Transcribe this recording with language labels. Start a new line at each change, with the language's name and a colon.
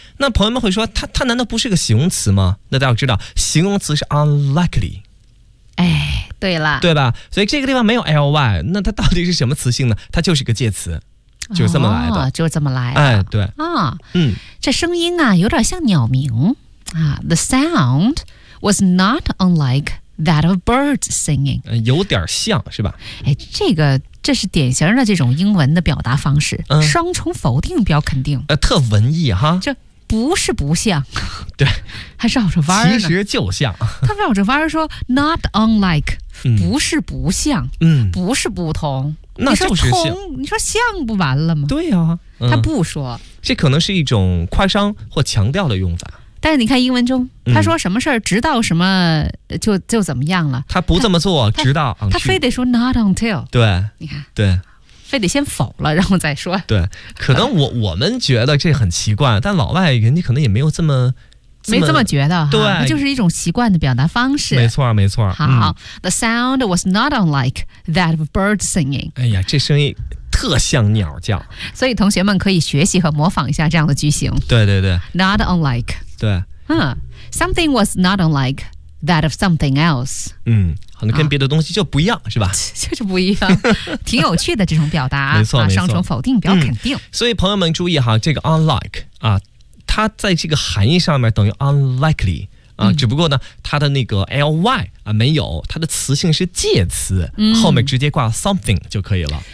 Chinese: 那朋友们会说它难道不是个形容词吗？那大家要知道形容词是 unlikely。哎，对了，对吧？所以这个地方没有 ly， 那它到底是什么词性呢？它就是个介词，就是这么来的、哦、就是这么来的。哎，对、哦、嗯，这声音啊有点像鸟鸣啊。
English: The sound was not unlike that of birds singing、
Chinese: 有点像是吧。哎，这是典型的这种英文的表达方式、嗯、双重否定表肯定、特文艺哈，这不是不像，对，还绕着弯儿，其实就像他绕着弯儿说
English: not unlike、
Chinese: 嗯、不是不像、嗯、不是不同，那就是像，你说像不完了吗？对啊、嗯、他不说，这可能是一种夸张或强调的用法。但是你看英文中他说什么事儿直到什么就怎么样了、嗯、他不这么做直到他非得说
English: not until，
Chinese: 对，你看，对，非得先否了然后再说。对，可能我们觉得这很奇怪，但老外人家可能也没有这么觉得。对，就是一种习惯的表达方式，没错没错。好、嗯、
English: The sound was not unlike that of birds singing。
Chinese: 哎呀，这声音特像鸟叫，所以同学们可以学习和模仿一下这样的句型。对对对，
English: not unlike，
Chinese: 对、
English: something was not unlike that of something else。
Chinese: 嗯，可能跟别的东西就不一样、啊、是吧，就是不一样挺有趣的这种表达没错、啊、双重否定表肯定、所以朋友们注意哈，这个 unlike 啊，它在这个含义上面等于 unlikely 啊、只不过呢它的那个 ly 啊没有，它的词性是介词、后面直接挂 something 就可以了。